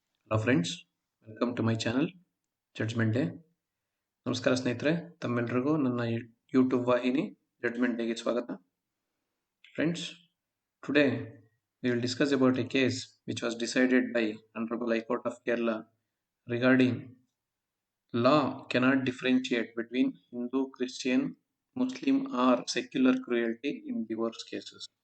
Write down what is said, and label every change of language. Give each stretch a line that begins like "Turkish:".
English: Hello friends, welcome to my channel Judgment Day.
Kannada: ನಮಸ್ಕಾರ ಸ್ನೇಹಿತರೆ, ತಮ್ಮೆಲ್ಲರಿಗೂ ನನ್ನ ಯೂಟ್ಯೂಬ್ ವಾಹಿನಿ ಜಡ್ಜ್ಮೆಂಟ್ ಡೇಗೆ ಸ್ವಾಗತ.
English: Friends, today we will discuss about a case which was decided by Honorable High Court of Kerala regarding law cannot differentiate between Hindu, Christian, Muslim or secular cruelty in divorce cases.